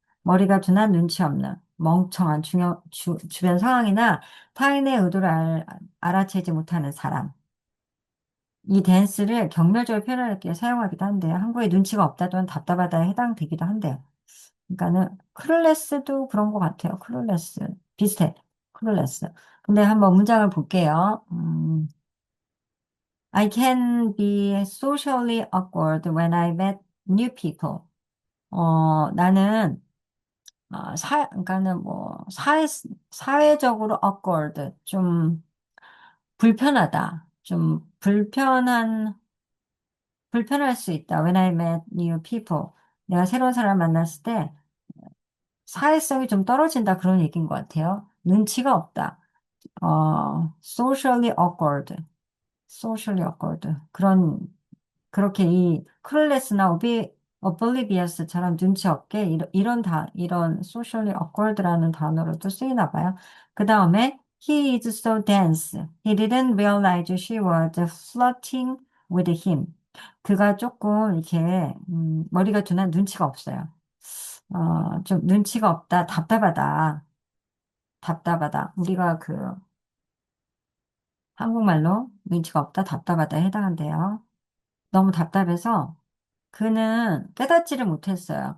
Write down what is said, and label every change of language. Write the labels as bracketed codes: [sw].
[ko] 머리가 둔한 눈치 없는, 멍청한 주변 상황이나 타인의 의도를 알아채지 못하는 사람. 이 댄스를 경멸적으로 표현하기 사용하기도 한데요. 한국에 눈치가 없다 또는 답답하다에 해당되기도 한데요. 그러니까는 클래스도 그런 것 같아요. 클래스. 비슷해. 클래스. 근데 한번 문장을 볼게요. [en] I can be socially awkward when I met new people. [ko] 나는 그러니까는 뭐 사회적으로 awkward, 좀 불편하다, 좀 불편할 수 있다. [en] When I met new people, [ko] 내가 새로운 사람 만났을 때 사회성이 좀 떨어진다 그런 얘기인 것 같아요. 눈치가 없다. socially awkward, socially awkward 그렇게 이 클래스나 오블리비어스처럼 눈치 없게 이런 socially awkward라는 단어로도 쓰이나 봐요. 그 다음에 [en] he is so dense. He didn't realize she was flirting with him. [ko] 그가 조금 이렇게 머리가 둔한 눈치가 없어요. 좀 눈치가 없다, 답답하다, 답답하다. 우리가 그 한국말로 눈치가 없다, 답답하다에 해당한대요. 너무 답답해서 그는 깨닫지를 못했어요.